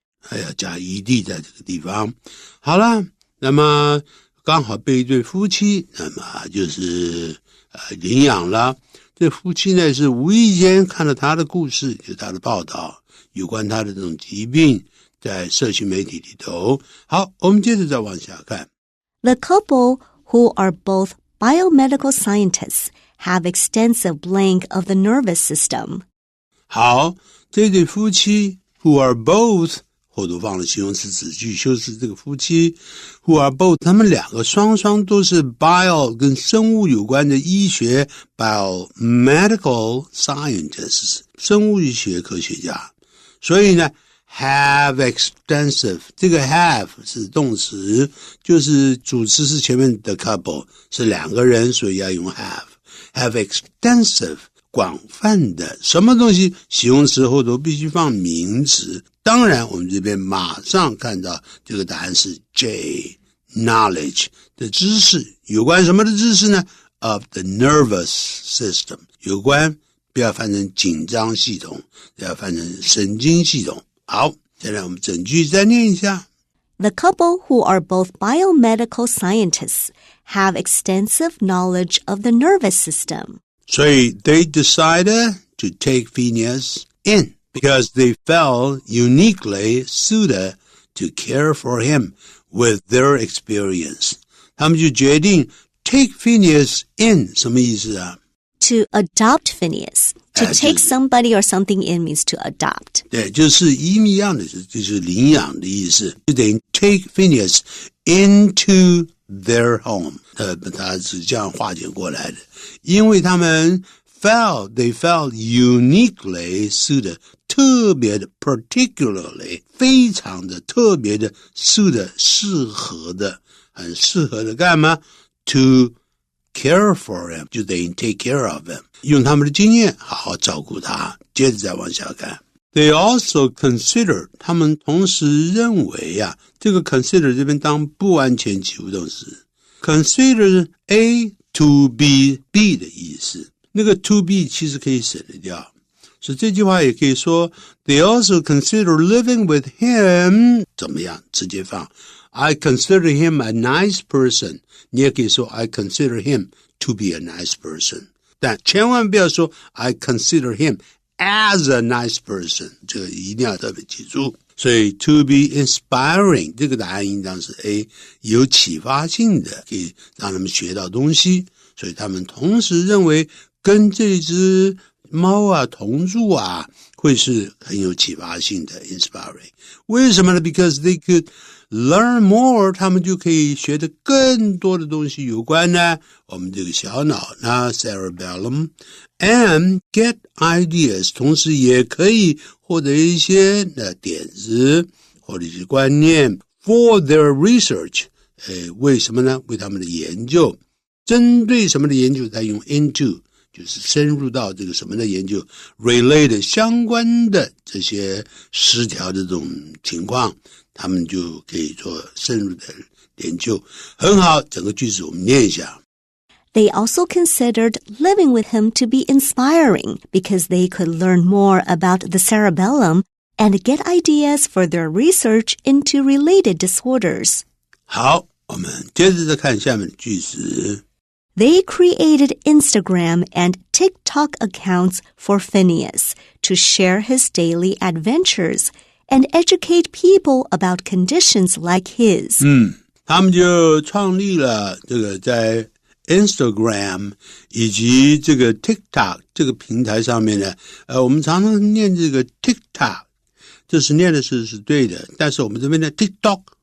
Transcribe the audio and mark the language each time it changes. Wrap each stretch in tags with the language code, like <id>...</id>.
<zh>还要加 ed 在这个地方。好了，那么刚好被一对夫妻，那么就是领养了。这夫妻呢是无意间看了他的故事，就是他的报道，有关他的这种疾病，在社群媒体里头。好，我们接着再往下看。</zh> <en>The couple, who are both biomedical scientists, have extensive blank of the nervous system.</en> <zh>好，这对夫妻</zh> <en>who are both</en> <zh>后头放了形容词子句修饰这个夫妻 who are both 他们两个双双都是 bio 跟生物有关的医学</zh> <en>biomedical scientists</en> <zh>生物医学科学家，所以呢</zh> <en>have extensive</en> <zh>这个 have 是动词，就是主词是前面的 couple 是两个人，所以要用 have extensive 广泛的什么东西，形容词后头必须放名词。当然我们这边马上看到这个答案是 J knowledge 的知识，有关什么的知识呢？</zh> <en>Of the nervous system</en> <zh>有关不要翻成紧张系统，要翻成神经系统。好，现在我们整句再念一下。</zh> <en>The couple, who are both biomedical scientists, have extensive knowledge of the nervous system.</en> <zh>所以</zh> <en>they decided to take Phineas in because they felt uniquely suited to care for him with their experience.</en> <zh>他们就决定</zh> <en>take Phineas in</en> <zh>什么意思啊？</zh> <en>To adopt Phineas. To take somebody or something in means to adopt.</en> <zh>对，就是一样的，就是领养的意思，就等于</zh> <en>take Phineas into their home.</en> <zh>它是这样化简过来的，因为他们</zh> <en>they felt uniquely suited,</en> <zh>特别的 particularly 非常的特别的 suited 适合的，很适合的干嘛 ？</zh> <en>To care for him</en> <zh>就等于</zh> <en>take care of him，</en> <zh>用他们的经验好好照顾他。接着再往下看 ，</zh> <en>They also consider</en> <zh>他们同时认为啊，这个 consider 这边当不完全起伏动词 ，</zh> <en>consider A to be B</en> <zh>的意思，那个 to be 其实可以省得掉，所以这句话也可以说</zh> <en>They also consider living with him</en> <zh>怎么样？直接放。</zh> <en>I consider him a nice person.</en> <zh>你也可以说</zh> <en>I consider him to be a nice person.</en> <zh>但千万不要说</zh> <en>I consider him as a nice person.</en> <zh>这个一定要特别记住。所以</zh> <en>to be inspiring</en> <zh>这个答案应当是 A， 有启发性的，可以让他们学到东西。所以他们同时认为跟这只猫啊同住啊会是很有启发性的 inspiring。为什么呢？</zh> <en>Because they could learn more，</en> <zh>他们就可以学得更多的东西有关呢我们这个小脑呢</zh> <en>cerebellum and get ideas，</en> <zh>同时也可以获得一些点子或者是观念</zh> <en>for their research，</en> <zh>为什么呢？为他们的研究，针对什么的研究才用 into， 就是深入到这个什么的研究 related 相关的这些失调的这种情况，他们就可以做深入的研究。很好，整个句子我们念一下。</zh> <en>They also considered living with him to be inspiring because they could learn more about the cerebellum and get ideas for their research into related disorders.</en> <zh>好，我们接着再看下面的句子。</zh> <en>They created Instagram and TikTok accounts for Phineas to share his daily adventures and educate people about conditions like his.</en> <zh>他们就创立了这个在 Instagram 以及这个 TikTok 这个平台上面呢，我们常常念这个 TikTok， 就是念的是对的，但是我们这边的 TikTok</zh>